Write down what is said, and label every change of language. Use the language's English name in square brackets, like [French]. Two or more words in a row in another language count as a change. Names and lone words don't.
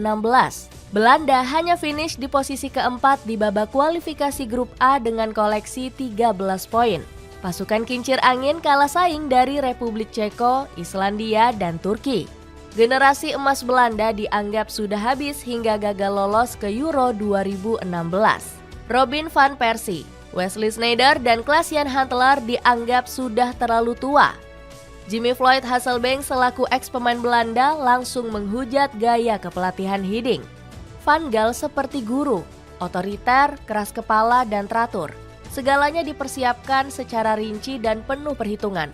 [Indonesian] Belanda hanya finish di posisi keempat di babak kualifikasi grup A dengan koleksi 13 poin. Pasukan kincir angin kalah saing dari Republik Ceko, Islandia, dan Turki. Generasi emas Belanda dianggap sudah habis hingga gagal lolos ke Euro 2016. Robin van Persie, Wesley Sneijder, dan Klaas-Jan Huntelaar dianggap sudah terlalu tua. Jimmy Floyd Hasselbaink selaku ex-pemain Belanda langsung menghujat gaya kepelatihan Hiddink. Van Gaal seperti guru, otoriter, keras kepala, dan teratur. Segalanya dipersiapkan secara rinci dan penuh perhitungan.